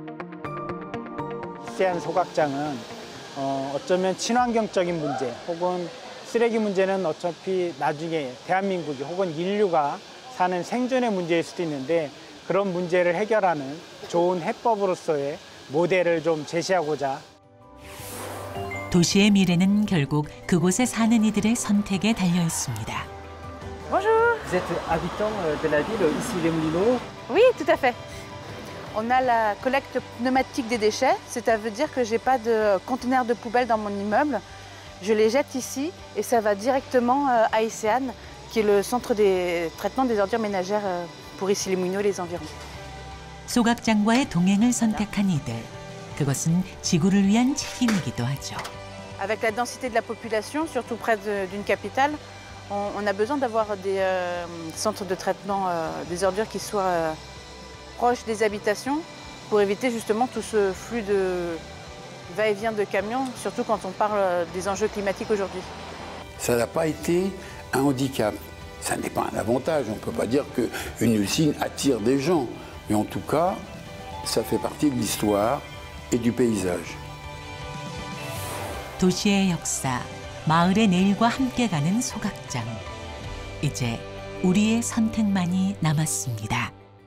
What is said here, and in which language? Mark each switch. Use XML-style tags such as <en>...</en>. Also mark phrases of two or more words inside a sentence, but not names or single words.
<ko>이세안 소각장은 어쩌면 친환경적인 문제 혹은 쓰레기 문제는 어차피 나중에 대한민국이 혹은 인류가 사는 생존의 문제일 수도 있는데 그런 문제를 해결하는 좋은 해법으로서의 모델을 좀 제시하고자. 도시의 미래는 결국 그곳에 사는 이들의 선택에 달려 있습니다.</ko> <fr>Bonjour. Vous êtes habitant de la ville ici les Moulineaux? Oui, tout à fait. On a la collecte pneumatique des déchets, c'est-à-dire que j'ai pas de conteneur de poubelle dans mon immeuble. Je les jette ici et ça va directement à Isean, qui est le centre des traitements des ordures ménagères pour ici les Moulineaux et les environs.</fr> <ko>소각장과의 동행을 선택한 이들. 그것은 지구를 위한 책임이기도 하죠.</ko> <fr>Avec la densité de la population, surtout près d'une capitale, on a besoin d'avoir des centres de traitement des ordures qui soient proches des habitations pour éviter justement tout ce flux de va-et-vient de camions, surtout quand on parle des enjeux climatiques aujourd'hui. Ça n'a pas été un handicap. Ça n'est pas un avantage. On ne peut pas dire qu'une usine attire des gens. Mais en tout cas, ça fait partie de l'histoire et du paysage.</fr> <ko>도시의 역사, 마을의 내일과 함께 가는 소각장. 이제 우리의 선택만이 남았습니다.</ko>